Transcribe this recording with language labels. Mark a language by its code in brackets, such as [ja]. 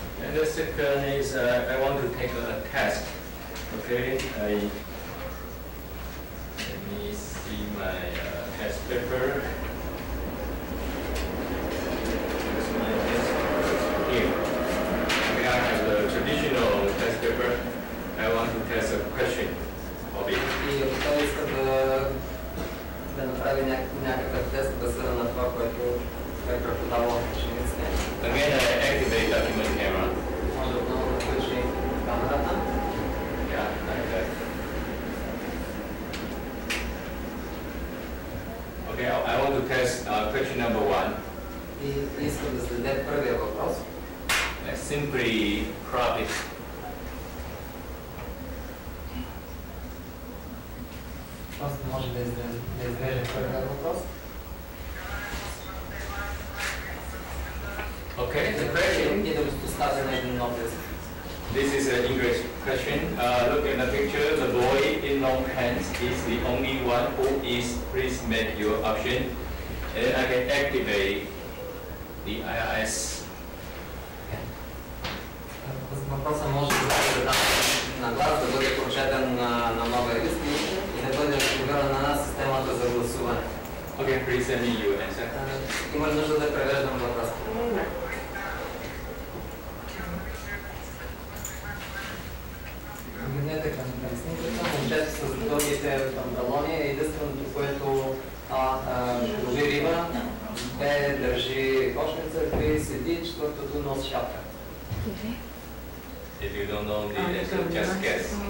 [en] And the second is I want to take a test. Okay, let me see my test paper. Here's my test here. Okay, I have the traditional test paper. I want to test a question of it. [bg] И ако той иска да направи някакъв тест, базиран на това, което е преподавал от учениците. [en] Again, I activate document camera. [bg] Може отново да включи камерата. [en] Yeah, like that. Okay, I want to test question number 1. [bg] И искам да следя първия въпрос. [en] I simply crop it. [bg] Просто може да изрежем първия въпрос. [en] Okay, the question. [bg] И да го поставя на един нов лист. [en] This is an English question. Look at the picture. The boy in long pants is the only one who is. Please make your option. And I can activate the IRS. [bg] Въпросът може да се задава на глас, да бъде прочетен на новия лист и да бъде активирана системата за гласуване. [en] Okay, please send me your answer. [bg] Има ли нужда да превеждам въпроса? Погледнете към снимката, момчето с дългите панталони е единственото, което лови риба, Б държи кошница, 3 седи, четвъртото носи шапка. [en] If you don't know the answer, just guess.